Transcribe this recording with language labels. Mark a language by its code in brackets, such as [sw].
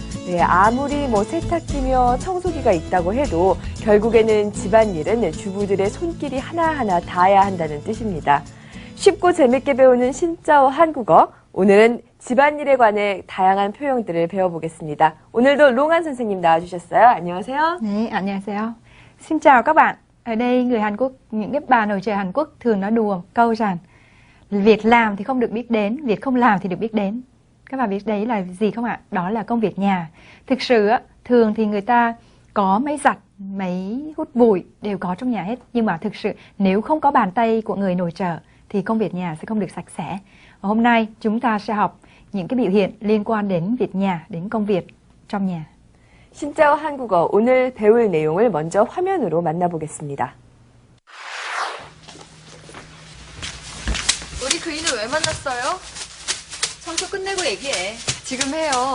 [ko] 네, 아무리 세탁기며 청소기가 있다고 해도 결국에는 집안일은 주부들의 손길이 하나하나 닿아야 한다는 뜻입니다. 쉽고 재밌게 배우는 신짜오 한국어. 오늘은 집안일에 관해 다양한 표현들을 배워보겠습니다. 오늘도 롱한 선생님 나와주셨어요. 안녕하세요. 네, 안녕하세요. [vi] Xin chào các bạn. Ở đây người Hàn Quốc, những cái bà nội trợ Hàn Quốc thường nói đùa một câu rằng việc làm thì không được biết đến, việc không làm thì được biết đến. Các bạn biết đấy là gì không ạ? Đó là công việc nhà. Thực sự thường thì người ta có máy giặt, máy hút bụi đều có trong nhà hết. Nhưng mà thực sự nếu không có bàn tay của người nội trợ thì công việc nhà sẽ không được sạch sẽ. Và hôm nay chúng ta sẽ học những cái biểu hiện liên quan đến việc nhà, đến công việc trong nhà. [ko] 신짜오 한국어 오늘 배울 내용을 먼저 화면으로 만나보겠습니다. 우리 그이는 왜 만났어요? 청소 끝내고 얘기해. 지금 해요.